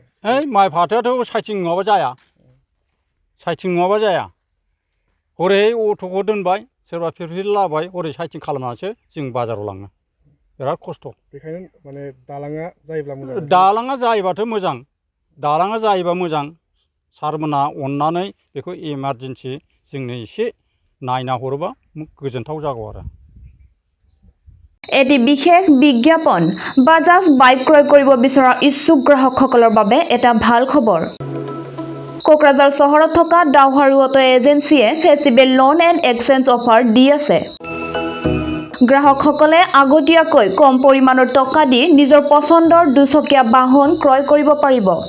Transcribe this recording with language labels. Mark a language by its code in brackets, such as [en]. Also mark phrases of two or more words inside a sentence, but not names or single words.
[brx] माइ फाथोआथ' साइथिं नङाबा जाया हरै अट'खौ दोनबाय सोरबा फिरफिलि लाबाय हरै साइथिं खालामनानैसो जों बाजाराव लाङो बिराद खस्थ' बेखायनो माने दालाङा जायोब्ला मोजां दालाङा जायोबाथ' मोजां दालाङा जायोबा मोजां सारमोनहा अननानै बेखौ इमारजेन्सि जोंनो एसे नायना हरोबा गोजोनथाव जागौ आरो [as] এটি বিশেষ বিজ্ঞাপন বাজাজ বাইক ক্ৰয় কৰিব বিচৰা ইচ্ছুক গ্ৰাহকসকলৰ বাবে এটা ভাল খবৰ কোকৰাঝাৰ চহৰত থকা ডাউহাৰু অটো এজেন্সিয়ে [en] festival loan and exchange offer [as] দি আছে গ্ৰাহকসকলে আগতীয়াকৈ কম পৰিমাণৰ টকা দি নিজৰ পছন্দৰ দুচকীয়া বাহন ক্ৰয় কৰিব পাৰিব